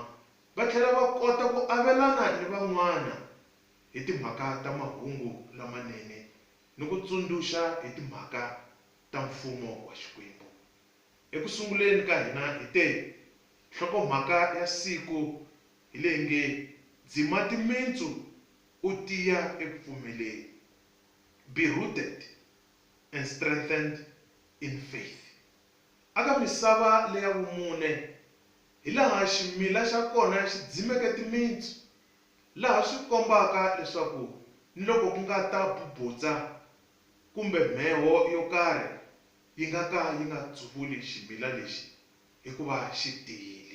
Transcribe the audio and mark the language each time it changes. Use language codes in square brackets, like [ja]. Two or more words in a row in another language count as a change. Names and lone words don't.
[ts] Va tlhela va kota ku avelana ni van'wana hi timhaka ta mahungu lamanene ni ku tsundzuxa hi timhaka ta mfumo wa Xikwembu. Eku sunguleni ka hina hi te nhlokomhaka ya siku hi leyi nge dzima timintsu u tiya eku pfumeleni. [en] Be rooted and strengthened in faith. [ts] Aka misava leya vumune hi laha ximila xa kona xi dzimeke timintsu, laha swi kombaka leswaku ni loko ku nga ta bubutsa kumbe mheho yo karhi, yi nga ka yi nga tsuvuli ximila lexi hikuva xi tiyile.